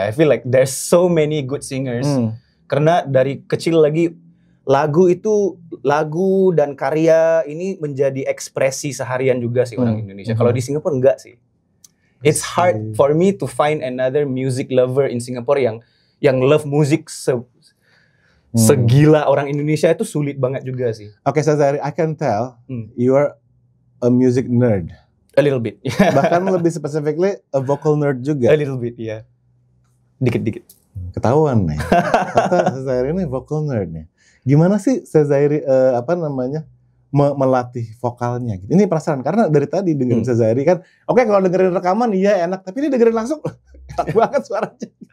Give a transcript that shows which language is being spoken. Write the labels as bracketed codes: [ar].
[en] I feel like there's so many good singers. [id] Karena dari kecil lagi lagu dan karya ini menjadi ekspresi seharian juga sih orang Indonesia. Kalau di Singapura enggak sih. [en] It's hard for me to find another music lover in Singapore [id] yang [en] love music [id] segila orang Indonesia, itu sulit banget juga sih. [en] Oke, Sazairi, I can tell you are a music nerd. A little bit. [id] Bahkan lebih specifically a vocal nerd juga. [en] A little bit, ya. [id] Dikit-dikit. Ketahuan nih. Kata Sazairi ini vocal nerd nih. Gimana sih Sazairi melatih vokalnya gitu? Ini penasaran karena dari tadi dengerin Sazairi kan, oke, kalau dengerin rekaman iya enak, tapi ini dengerin langsung enak banget suaranya.